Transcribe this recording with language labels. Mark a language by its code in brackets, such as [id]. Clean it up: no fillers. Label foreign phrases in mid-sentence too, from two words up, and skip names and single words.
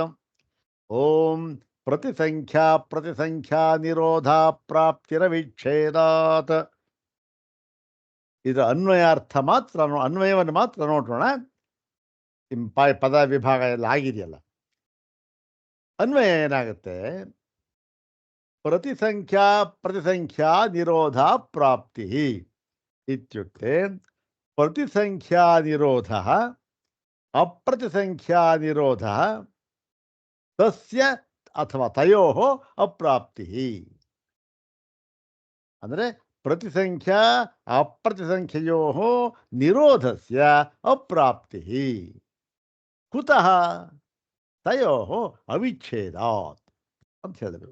[sa] ಓಂ ಪ್ರತಿಸಂಖ್ಯಾ ನಿರೋಧ ಪ್ರಾಪ್ತಿರವಿಚ್ಛೇದಾತ್. [kn] ಇದರ ಅನ್ವಯವನ್ನು ಮಾತ್ರ ನೋಡೋಣ. ಪದ ವಿಭಾಗ ಎಲ್ಲ ಆಗಿದೆಯಲ್ಲ. ಅನ್ವಯ ಏನಾಗುತ್ತೆ? [sa] ಪ್ರತಿಸಂಖ್ಯಾ ನಿರೋಧ ಪ್ರಾಪ್ತಿ ಇತ್ಯುಕ್ತೆ ಪ್ರತಿಸಂಖ್ಯಾ ನಿರೋಧ ಅಪ್ರತಿಸಂಖ್ಯಾ ನಿರೋಧ ತಸ್ಯ ಅಥವಾ ತಯೋಃ ಅಪ್ರಾಪ್ತಿ. [kn] ಅಂದರೆ ಪ್ರತಿಸಂಖ್ಯಾ ಅಪ್ರತಿಸಂಖ್ಯೆಯೋಃ ನಿರೋಧಸ್ಯ ಅಪ್ರಾಪ್ತಿ. ಕುತಃ? ತಯೋಃ ಅವಿಚ್ಛೇದಾತ್ ಅಂತ ಹೇಳಿದರು.